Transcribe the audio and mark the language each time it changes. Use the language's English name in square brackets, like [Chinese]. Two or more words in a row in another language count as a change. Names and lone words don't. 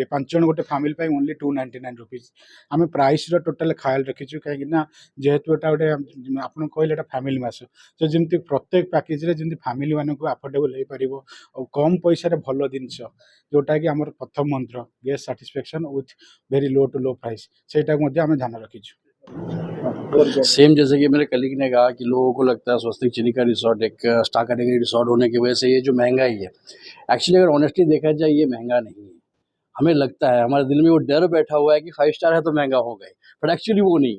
[Odia] 5 ଜଣ ଗୋଟେ ଫ୍ୟାମିଲି ପାଇଁ [English] only 299 rupees. [Odia] ଆମେ ପ୍ରାଇସ୍ର ଟୋଟାଲ ଖ୍ୟାଲ ରଖିଛୁ, କାହିଁକିନା ଯେହେତୁ ଏଟା ଗୋଟେ ଆପଣ କହିଲେ ଏଟା ଫ୍ୟାମିଲି ମାସ, ତ ଯେମିତି ପ୍ରତ୍ୟେକ ପ୍ୟାକେଜ୍ରେ ଯେମିତି ଫ୍ୟାମିଲିମାନଙ୍କୁ ଆଫୋର୍ଡେବଲ୍ ହେଇପାରିବ ଆଉ କମ୍ ପଇସାରେ ଭଲ ଜିନିଷ, ଯେଉଁଟାକି ଆମର ପ୍ରଥମ ମନ୍ତ୍ର [English] guest satisfaction with very low to low price, [Odia] ସେଇଟାକୁ ମଧ୍ୟ ଆମେ ଧ୍ୟାନ ରଖିଛୁ। [Hindi] सेम जैसे कि मेरे कलीग ने कहा कि लोगों को लगता है स्वस्तिक चिलिका रिसोर्ट एक [English] star category resort [Hindi] होने की वजह से ये जो महंगाई है, एक्चुअली अगर ऑनेस्टली देखा जाए ये महंगा नहीं है। हमें लगता है, हमारे दिल में वो डर बैठा हुआ है कि 5 स्टार है तो महंगा होगा ही, [English] but actually [Hindi] वो नहीं है।